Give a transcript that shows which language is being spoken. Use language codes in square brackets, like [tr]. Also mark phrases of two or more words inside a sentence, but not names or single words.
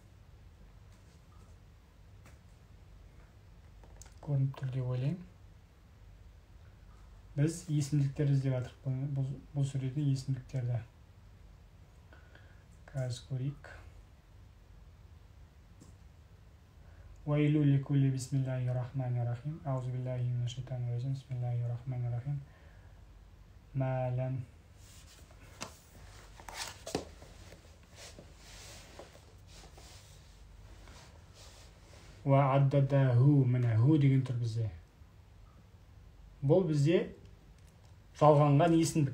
[kk] Көрініп тұр деп ойлаймын. Біз есімдіктерді іздеп жатырмыз. Бұл сүреде есімдіктерді. Қазір көрейік. [ar] ويل لكل بسم الله الرحمن الرحيم. أعوذ بالله من الشيطان الرجيم. بسم الله الرحمن الرحيم. Малан. [kk] Уаддадаху, міне, ху деген тұр бізде. Бұл бізде жалғанған есімдік.